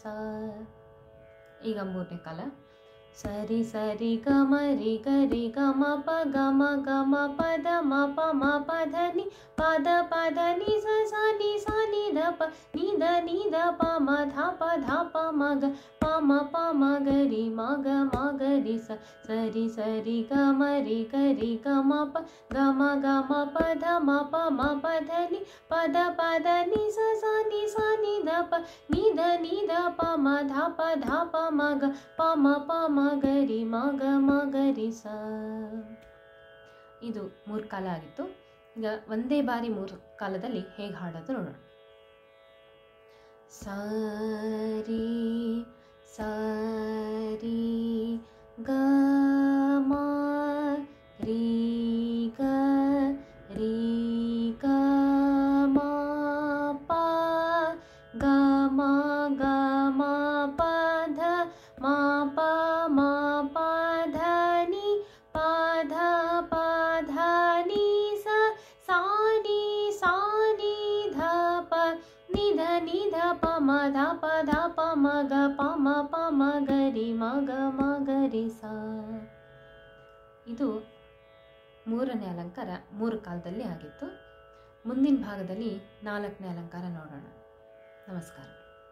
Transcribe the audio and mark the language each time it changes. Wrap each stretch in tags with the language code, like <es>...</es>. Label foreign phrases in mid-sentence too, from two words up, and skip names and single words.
<kn>ಈಗ ಮೂರನೇ ಕಾಲ. ಸರಿ ಸರಿ ಗ ಮ ರಿ ಗ ಮ ಪ ಗ ಮ ಪ ಧ ಮ ಪ ಧ ni ಪ ಧ ni ಸ ni ಧ ಪ ni ದ ಪ ಮ ಧ ಪ ಮ ಗ ಪ ಮ ಗ ರಿ ಮ ಗ ರಿ ಸ. ಸರಿ ಸರಿ ಗ ಮ ರಿ ಗ ಮ ಪ ಗ ಮ ಪ ಧ ಮ ಪ ಧ ni ಪ ಧ ni ಸ ni ಧ ಪ ni ದ ಪ ಮ ಧ ಪ ಮ ಗ ಪ ಮ ಗ ರಿ ಮ ಗ ರಿ ಸ. ಇದು 3 ಕಾಲ ಆಗಿತ್ತು. ಈಗ ಒಂದೇ ಬಾರಿ 3 ಕಾಲದಲ್ಲಿ ಹೇಗೆ ಹಾಡೋದು ನೋಡೋಣ. ಸರಿ ಸರಿ ಗ ಮ ರಿ ಗ ಮ ಪ ಗ ಮ ಪ ಧ ಮ ಪ ಧ ni ಪ ಧ ni sa ni ಧ ಪ ni ಧ ಪ ಮ ಧ ಪ ಮ ಗ ಪ ಮ ಗ ರಿ ಮ ಗ ರಿ ಸ. ಇದು ಮೂರನೇ ಅಲಂಕಾರ 3 ಕಾಲದಲ್ಲಿ ಆಗಿತ್ತು. ಮುಂದಿನ ಭಾಗದಲ್ಲಿ 4ನೇ ಅಲಂಕಾರ ನೋಡೋಣ. ನಮಸ್ಕಾರ.</kn>